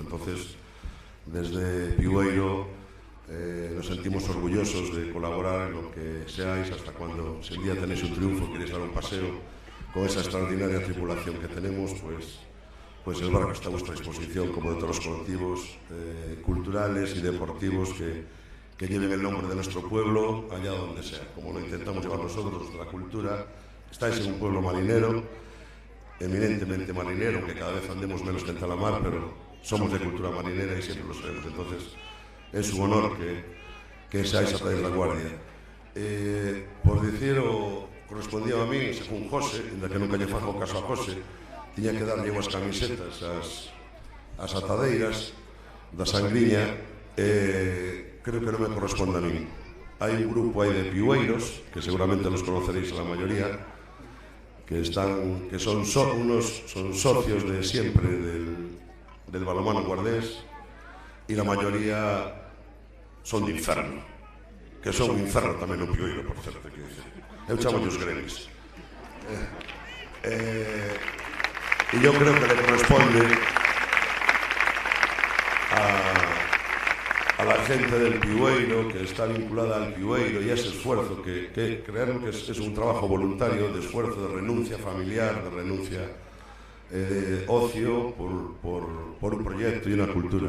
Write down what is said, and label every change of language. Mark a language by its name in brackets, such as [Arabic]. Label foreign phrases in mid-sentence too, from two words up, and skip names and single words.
[Spanish] Entonces, desde Piueiro nos sentimos orgullosos de colaborar en lo que seáis, hasta cuando, si un día tenéis un triunfo, queréis dar un paseo con esa extraordinaria tripulación que tenemos, pues el barco está a vuestra disposición, como de todos los colectivos culturales y deportivos que lleven el nombre de nuestro pueblo allá donde sea, como lo intentamos llevar nosotros, la cultura. Estáis en un pueblo marinero, eminentemente marinero, que cada vez andemos menos que en Talamar, pero somos de cultura marinera y siempre lo seremos. Entonces, es un honor que seáis a traer la guardia. Por decir, correspondía a mí, según José, [Galician] ainda que nunca lle fago caso a José, tiña que darlle unhas camisetas ás atadeiras da Sangriña. Creo que non me corresponde a mí. Hai un grupo aí de piueiros, [Spanish] que seguramente los conoceréis a la mayoría, que son socios de siempre del balonmano guardés, y la mayoría son de Inferno, [Galician] que son un inferno tamén un piueiro, por certo, que dice. Eu chamo os gremis. [Spanish] E yo creo que le corresponde a la gente del Piueiro, que está vinculada al Piueiro, y ese esfuerzo que creemos que es un trabajo voluntario, de esfuerzo, de renuncia familiar, de renuncia ocio por un proyecto y una cultura.